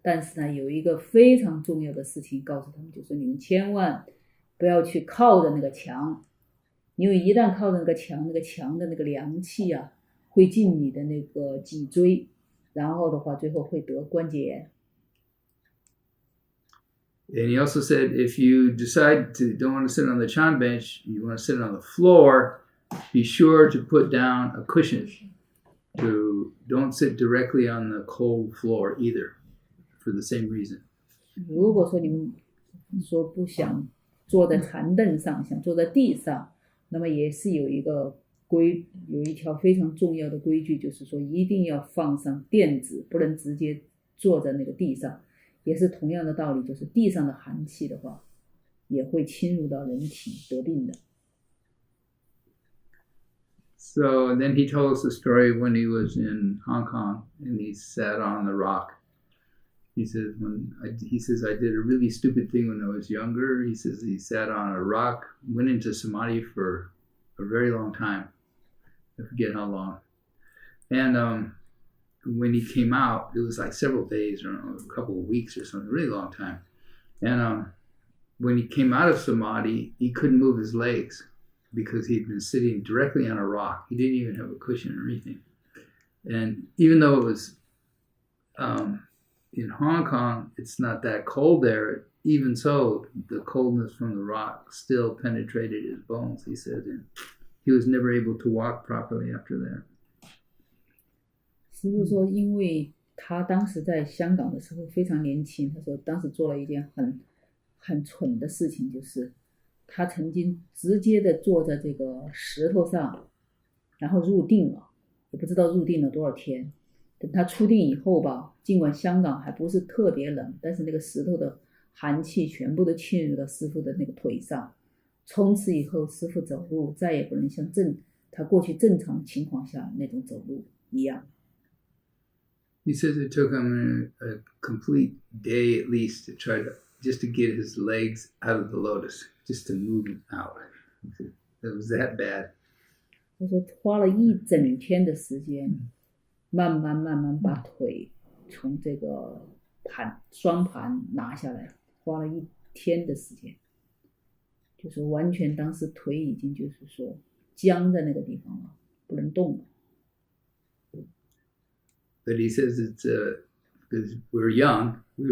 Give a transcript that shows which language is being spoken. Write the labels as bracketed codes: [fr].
[zh] 但是呢，有一个非常重要的事情告诉他们，就是你们千万不要去靠着那个墙，因为一旦靠着那个墙的那个凉气啊，会进你的那个脊椎，然后的话最后会得关节炎。 [en] And he also said, if you decide to don't want to sit on the chan bench, you want to sit on the floor, be sure to put down a cushion. Don't sit directly on the cold floor either, for the same reason. [zh] 如果说你们说不想坐在禅凳上，想坐在地上，那么也是有一条非常重要的规矩，就是说一定要放上垫子，不能直接坐在那个地上。也是同样的道理，就是地上的寒气的话，也会侵入到人体得病的。 [en] So then he told us a story when he was in Hong Kong and he sat on the rock. He says, I did a really stupid thing when I was younger. He says he sat on a rock, went into samadhi for a very long time. I forget how long. And when he came out, it was like several days or a couple of weeks or something, a really long time. And when he came out of samadhi, he couldn't move his legs, because he'd been sitting directly on a rock. He didn't even have a cushion or anything. And even though it was in Hong Kong, it's not that cold there. Even so, the coldness from the rock still penetrated his bones, he said. And he was never able to walk properly after that. [zh] 师父说，因为他当时在香港的时候非常年轻，他说当时做了一件很蠢的事情，就是他曾经直接的坐在这个石头上，然后入定了，也不知道入定了多少天。等他出定以后吧，尽管香港还不是特别冷，但是那个石头的寒气全部都侵入到师父的那个腿上。从此以后，师父走路再也不能像他过去正常情况下那种走路一样。 [en] He says it took him a complete day at least to try to just to get his legs out of the lotus, just to move them out. It was that bad. [zh] 他说花了一整天的时间，慢慢把腿从这个双盘拿下来，花了一天的时间，就是完全当时腿已经就是说僵在那个地方了，不能动了。 [en] But he says it's because we were young.